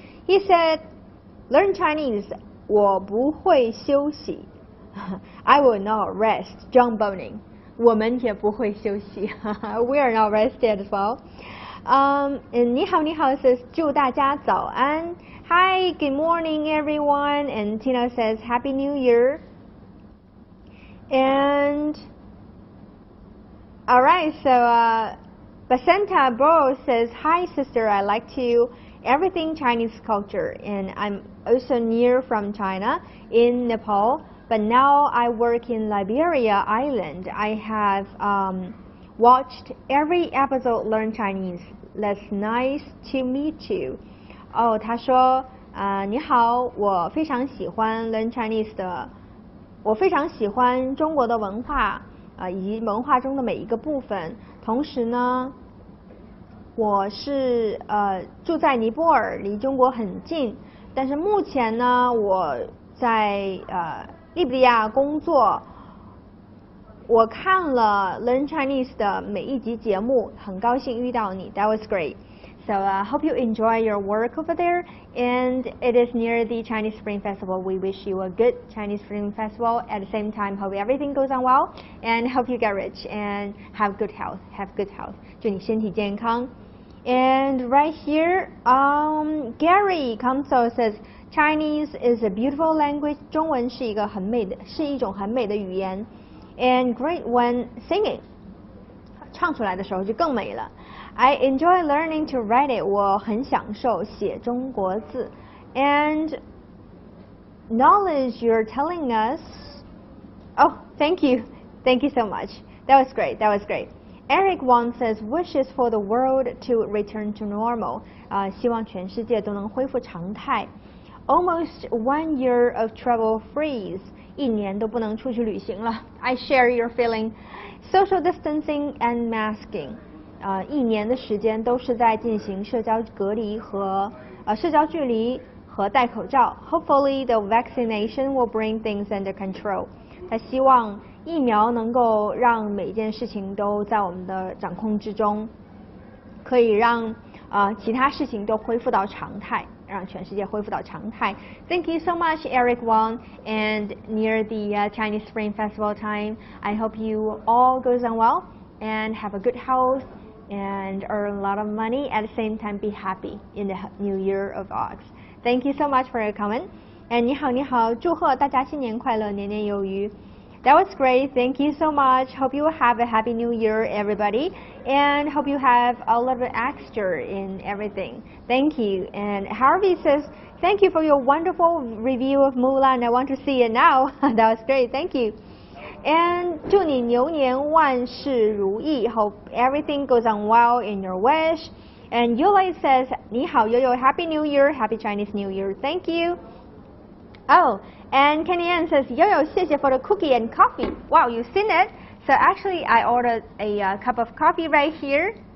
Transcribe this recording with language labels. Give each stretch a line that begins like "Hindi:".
English: He said, learn Chinese,
Chinese: 我不会休息.
English: I will not rest. John Boning.
Chinese: 我们也不会休息.
English: We are not rested as well.
Chinese: And 你好 says, 祝大家早安.
English: Hi, good morning everyone. And Tina says, Happy New Year. And alright, so Basanta Bro says, hi sister, I like everything Chinese culture, and I'm also near from China in Nepal, but now I work in Liberia Island. I have watched every episode Learn Chinese. That's nice to meet you.
Chinese: 他说你好，我非常喜欢 Learn Chinese 的，我非常喜欢中国的文化以及文化中的每一个部分。同时呢，我是住在尼泊尔，离中国很近。但是目前呢，我在利比亚工作。我看了 Learn Chinese 的每一集节目，很高兴遇到你。
English: That was great. So hope you enjoy your work over there. And it is near the Chinese Spring Festival. We wish you a good Chinese Spring Festival. At the same time, hope everything goes on well, and hope you get rich and have good health. Have good health.
Chinese: 祝你身体健康。
English: And right here, Gary Kamso says, Chinese is a beautiful language.
Chinese: 中文是一种很美的语言。
English: And great when singing.
Chinese: 唱出来的时候就更美了。
English: I enjoy learning to write it.
Chinese: 我很享受写中国字。
English: And knowledge you're telling us. Oh, thank you. Thank you so much. That was great. That was great. Eric Wang says, wishes for the world to return to normal.
Chinese: 希望全世界都能恢复常态。
English: Almost 1 year of travel freeze.
Chinese: 1年都不能出去旅行了。
English: I share your feeling. Social distancing and masking.
Chinese: 1年的时间都是在进行社交隔离和社交距离和戴口罩。
English: Hopefully the vaccination will bring things under control.
Chinese: 他希望疫苗能够让每一件事情都在我们的掌控之中，可以让其他事情都恢复到常态，让全世界恢复到常态。
English: Thank you so much, Eric Wang. And near the Chinese Spring Festival time, I hope you all goes on well and have a good health and earn a lot of money. At the same time, be happy in the new year of Ox. Thank you so much for your comment.
Chinese: And 你好，你好，祝贺大家新年快乐，年年有余。
English: That was great. Thank you so much. Hope you have a happy new year, everybody. And hope you have a little bit extra in everything. Thank you. And Harvey says, thank you for your wonderful review of Mulan. I want to see it now. That was great. Thank you.
Chinese: And 祝你牛年万事如意.
English: Hope everything goes on well in your wish. And Yulai says,
Chinese: 你好，悠悠,
English: Happy New Year. Happy Chinese New Year. Thank you. Oh, and Kenny Ann says, Yo-Yo, 谢谢 for the cookie and coffee. Wow, you've seen it. So actually, I ordered a cup of coffee right here.